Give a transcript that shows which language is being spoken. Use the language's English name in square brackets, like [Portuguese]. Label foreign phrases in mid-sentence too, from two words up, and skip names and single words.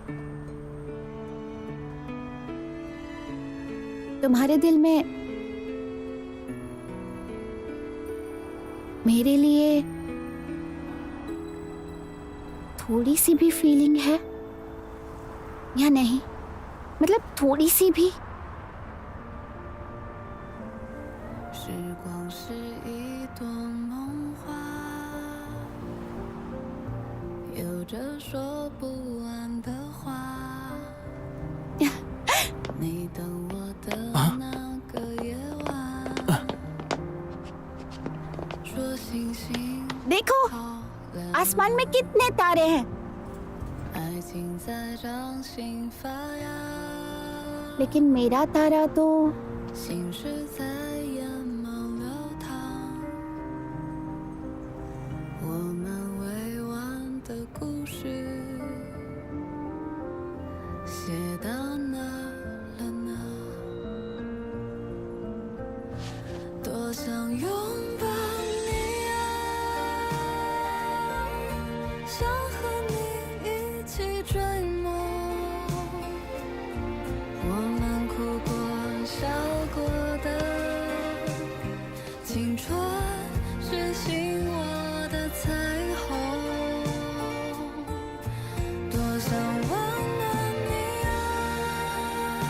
[Hindi] तुम्हारे दिल में मेरे लिए थोड़ी सी भी फीलिंग है या नहीं? मतलब थोड़ी सी भी? [Chinese] 时光是一朵梦花，有着说不完的话。你等我的那个夜晚，说星星 [Hindi] देखो [Chinese] 好亮， [Hindi] आसमान में कितने तारे हैं, [Chinese] 爱情在掌心发芽， [Hindi] लेकिन मेरा तारा तो [Chinese] 心事在眼眸流淌，我们未完的故事写到哪了呢？多想拥抱你啊，想和你一起追梦，我们哭过笑过的青春是醒我的彩虹，多想温暖你啊，